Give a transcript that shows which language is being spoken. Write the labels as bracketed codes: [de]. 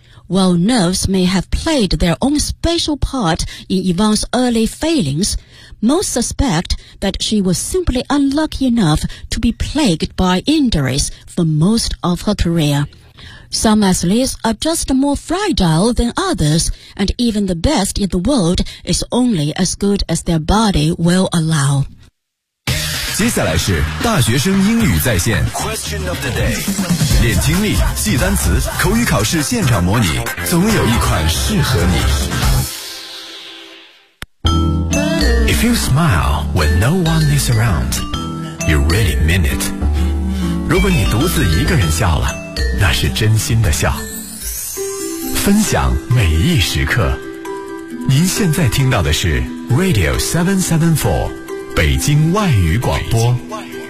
[en] While nerves may have played their own special part in Yvonne's early failings, most suspect that she was simply unlucky enough to be plagued by injuries for most of her career. Some athletes are just more fragile than others, and even the best in the world is only as good as their body will allow. [zh] 接下来是大学生英语在线 [en] Question of the day. [zh] 练听力，记单词，口语考试现场模拟，总有一款适合你。 [en] If you smile when no one is around, you really mean it. [zh] 如果你独自一个人笑了，那是真心的笑。分享每一时刻。您现在听到的是 Radio 774，北京外语广播。北京外语广播。